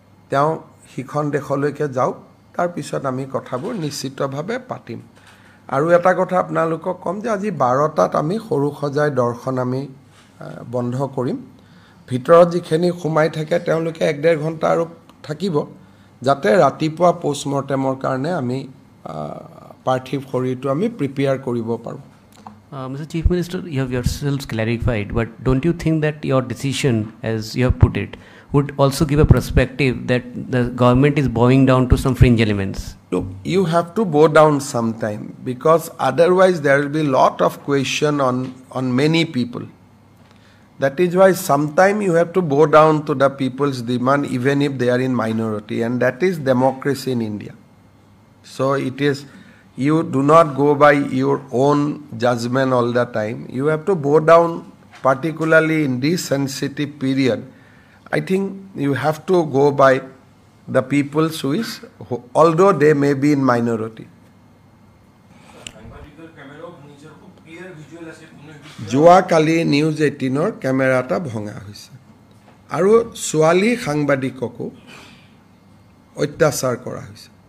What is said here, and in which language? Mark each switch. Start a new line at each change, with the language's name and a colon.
Assamese: তেওঁ সিখন দেশলৈকে যাওক তাৰ পিছত আমি কথাবোৰ নিশ্চিতভাৱে পাতিম আৰু এটা কথা আপোনালোকক কম যে আজি 12টাত আমি সৰু সজাই দৰ্শন আমি বন্ধ কৰিম ভিতৰত যিখিনি সোমাই থাকে তেওঁলোকে 1.5 ঘণ্টা আৰু থাকিব যাতে ৰাতিপুৱা পোষ্টমৰ্টেমৰ কাৰণে আমি পাৰ্থিৱ শৰীৰটো আমি প্ৰিপেয়াৰ কৰিব পাৰোঁ
English: Mr. Chief Minister, you have yourselves clarified, but don't you think that your decision, as you have put it, would also give a perspective that the government is bowing down to some fringe elements? Look, you have to bow down sometime because otherwise there will be a lot of question on many people. That is why sometime you have to bow down to the people's demand even if they are in minority and that is democracy in India. So it is, you do not go by your own judgment all the time. You have to bow down particularly in this sensitive period. I think you have to go by the people's wish, although they may be in minority.
Assamese: যোৱাকালি news 18ৰ camera এটা ভঙা হৈছে আৰু ছোৱালী সাংবাদিককো অত্যাচাৰ কৰা হৈছে